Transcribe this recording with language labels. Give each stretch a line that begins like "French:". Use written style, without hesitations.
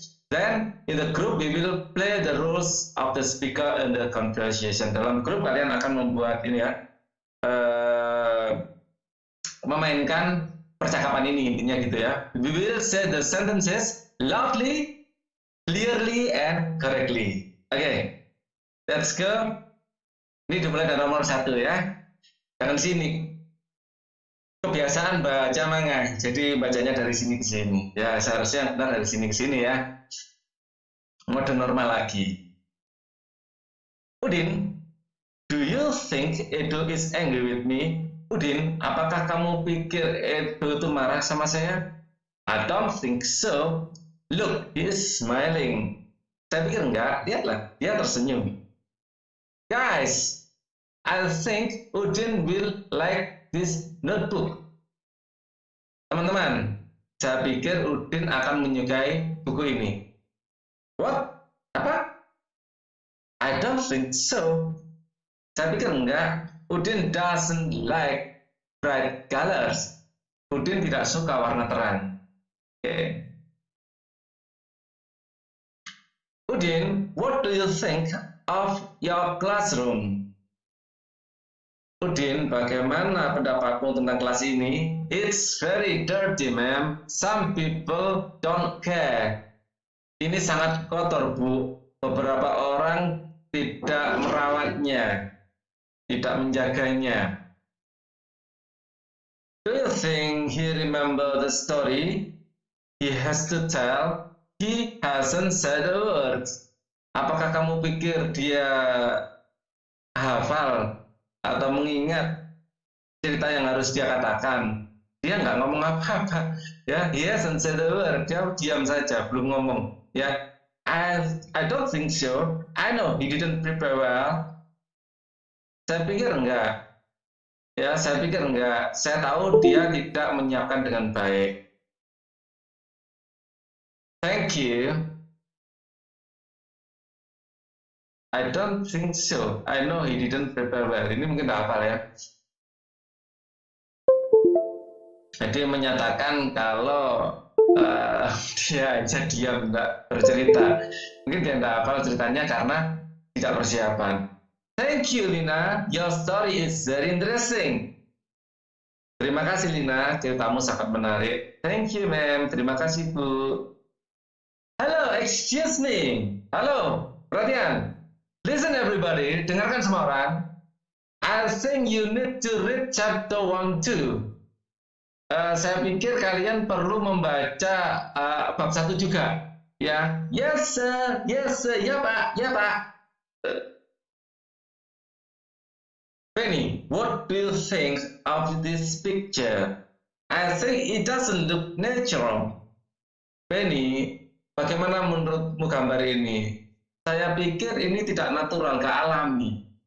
English: Then in the group we will play the roles of the speaker in the conversation.
Indonesian: Dalam grup kalian akan membuat ini ya, memainkan percakapan ini intinya gitu ya.
English: We will say the sentences loudly, clearly, and correctly. Okay, let's go.
Indonesian: Ini dimulai dari nomor 1 ya. Jangan sini. Kebiasaan baca manga, jadi bacanya dari sini ke sini. Ya seharusnya benar dari sini ke sini ya. Mode normal lagi.
English: Udin, do you think Edo is angry with me?
Indonesian: Udin, apakah kamu pikir Edo itu marah sama saya?
English: I don't think so. Look, he is smiling.
Indonesian: Saya pikir enggak, lihatlah, dia tersenyum.
English: Guys, I think Udin will like this notebook.
Indonesian: Teman-teman, saya pikir Udin akan menyukai buku ini.
English: What?
Indonesian: Apa?
English: I don't think so.
Indonesian: Saya pikir enggak.
English: Udin doesn't like bright colors.
Indonesian: Udin tidak suka warna terang.
English: Okay. Udin, what do you think of your classroom?
Indonesian: Udin, bagaimana pendapatmu tentang kelas ini?
English: It's very dirty, ma'am. Some people don't care.
Indonesian: Ini sangat kotor, Bu. Beberapa orang tidak merawatnya, tidak menjaganya.
English: Do you think he remember the story he has to tell? He hasn't said a word.
Indonesian: Apakah kamu pikir dia hafal atau mengingat cerita yang harus dia katakan? Dia nggak ngomong apa-apa. Ya,
English: he hasn't said a word.
Indonesian: Dia diam saja, belum ngomong. Ya,
English: I don't think so. I know he didn't prepare well.
Indonesian: Saya pikir enggak. Ya, saya pikir enggak. Saya tahu dia tidak menyiapkan dengan baik.
English: Thank you. I don't think so. I know he didn't prepare well.
Indonesian: Ini mungkin tidak hafal ya. Jadi menyatakan kalau dia hanya diam, tidak bercerita. Mungkin dia tidak hafal ceritanya karena tidak persiapan.
English: Thank you, Lina. Your story is very interesting.
Indonesian: Terima kasih, Lina. Ceritamu sangat menarik.
English: Thank you, ma'am.
Indonesian: Terima kasih, Bu.
English: Hello, excuse me.
Indonesian: Halo, perhatian.
English: Listen everybody,
Indonesian: dengarkan semua orang.
English: I think you need to read chapter 1 too.
Indonesian: Saya pikir kalian perlu membaca bab 1 juga. Ya,
English: yes sir,
Indonesian: ya Pak, ya Pak.
English: Penny, what do you think of this picture? I think it doesn't look natural.
Indonesian: Penny, bagaimana menurutmu gambar ini? Saya pikir ini tidak natural, nggak alami.